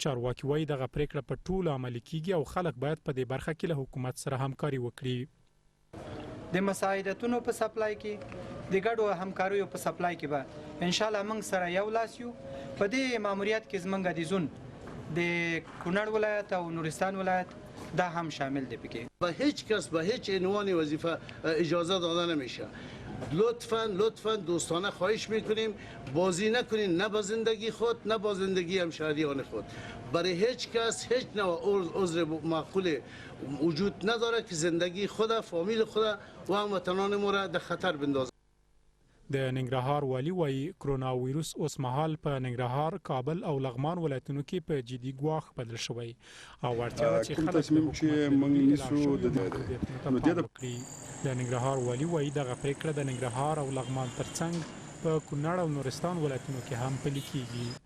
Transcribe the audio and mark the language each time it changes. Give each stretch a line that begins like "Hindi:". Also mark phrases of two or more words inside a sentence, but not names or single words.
Pashto: چارواکي وایي دغه پریکړه په ټولو عملي کیږي او خلک باید په دې برخه کې له حکومت سره همکاري وکړي. د مساعدتونو په سپلای کې د ګډو همکاریو په سپلای کې به
Arabic: ان شاء الله
Pashto: موږ سره یو لاس یو. په دې ماموریت کې زمونږ د زون د کونړ ولایت او نورستان ولایت دا هم شامل دی پکې.
Persian: به هیچ کس به هیچ عنوان وظیفه اجازه داده نمیشه. لطفاً دوستانه خواهش میکنیم بازی نکنین، نه با زندگی خود نه با زندگی همشهریان خود. برای هیچ کس هیچ نوع عذر معقول وجود نداره که زندگی خود، فامیل خود و هموطنان ما را در خطر بندازه.
Pashto: د ننګرهار والي وایي کرونا ویروس اوس مهال په ننګرهار، کابل او لغمان ولایتونو کې په جدي ګواښ بدل شوی او اړتیا ده چې خلک تصمیم چې موږ نیسو د ننګرهار والي وایي دغه پریکړه د ننګرهار او لغمان ترڅنګ په کونړ او نورستان ولایتونو کې هم پلي کیږي.